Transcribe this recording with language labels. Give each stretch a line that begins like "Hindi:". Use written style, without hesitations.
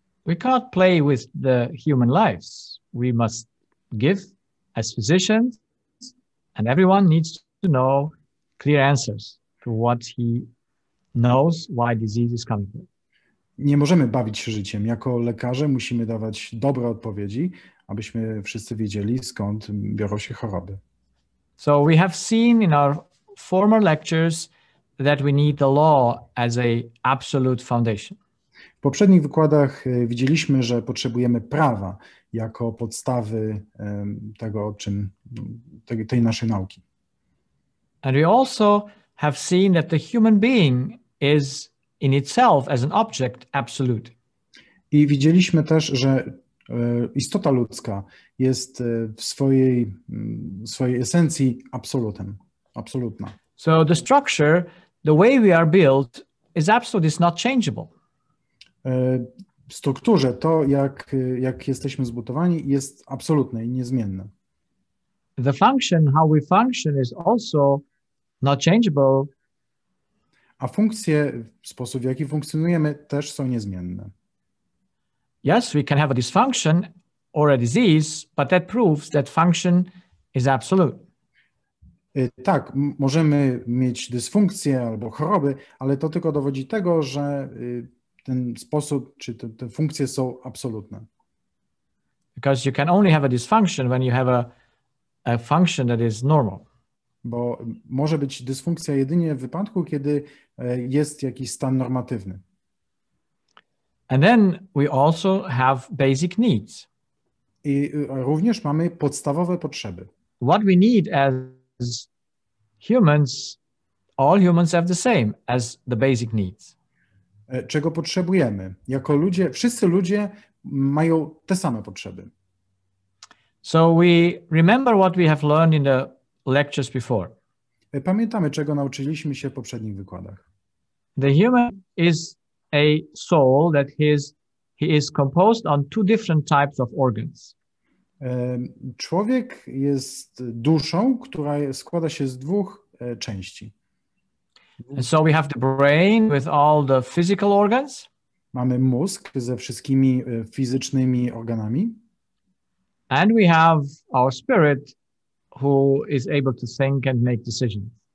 English: We cannot play with the human lives. We must give, as physicians, and everyone needs to know clear answers to what he knows why disease is coming from.
Polish: Nie możemy bawić się życiem. Jako lekarze musimy dawać dobre odpowiedzi, abyśmy wszyscy wiedzieli, skąd biorą się choroby.
English: So we have seen in our former lectures that we need the law as a absolute foundation.
Polish: W poprzednich wykładach widzieliśmy, że potrzebujemy prawa jako podstawy tego, tej naszej nauki.
English: And we also have seen that the human being is in itself as an object absolute.
Polish: I widzieliśmy też, że istota ludzka jest w swojej esencji absolutna.
English: So the structure, the way we are built is absolute, is not changeable.
Polish: W strukturze to, jak jesteśmy zbudowani, jest absolutne i niezmienne.
English: The function, how we function, is also not changeable.
Polish: A funkcje, sposób w jaki funkcjonujemy, też są niezmienne.
English: Yes, we can have a dysfunction or a disease, but that proves that function is absolute.
Polish: Tak, możemy mieć dysfunkcję albo choroby, ale to tylko dowodzi tego, że ten sposób czy te funkcje są absolutne.
English: Because you can only have a dysfunction when you have a function that is normal.
Polish: Bo może być dysfunkcja jedynie w wypadku, kiedy jest jakiś stan normatywny.
English: And then we also have basic needs.
Polish: I również mamy podstawowe potrzeby.
English: What we need as humans, all humans have the same as the basic needs.
Polish: Czego potrzebujemy? Jako ludzie, wszyscy ludzie mają te same potrzeby.
English: So we remember what we have learned in the lectures before.
Polish: Pamiętamy, czego nauczyliśmy się w poprzednich wykładach.
English: The human is a soul that he is composed on two different types of organs.
Polish: Człowiek jest duszą, która składa się z dwóch części.
English: And so we have the brain with all the physical organs.
Polish: Mamy mózg ze wszystkimi fizycznymi organami.
English: And we have our spirit who is able to think and make decisions.